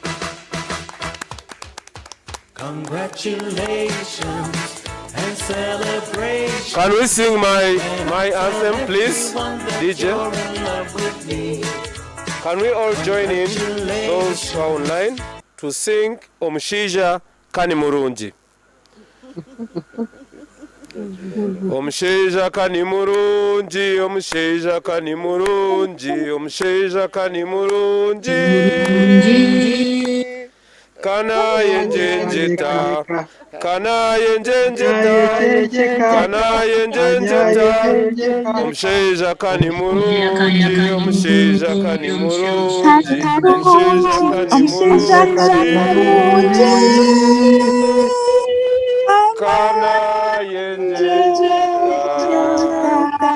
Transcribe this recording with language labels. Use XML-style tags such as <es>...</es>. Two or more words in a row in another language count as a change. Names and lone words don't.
<en>Congratulations and celebrations. Can we sing my anthem, please, DJ? Can we all join in, those who are online, to sing Omushaija Kani Murungi?</en> <nyn>Omushaija Kani Murungi, Omushaija Kani Murungi, Omushaija Kani Murungi. Kana yenjenjeta, kana yenjenjeta, kana yenjenjeta. Omushaija Kani Murungi, Omushaija Kani Murungi, Omushaija Kani Murungi. Kana yenjenjeta.</nyn>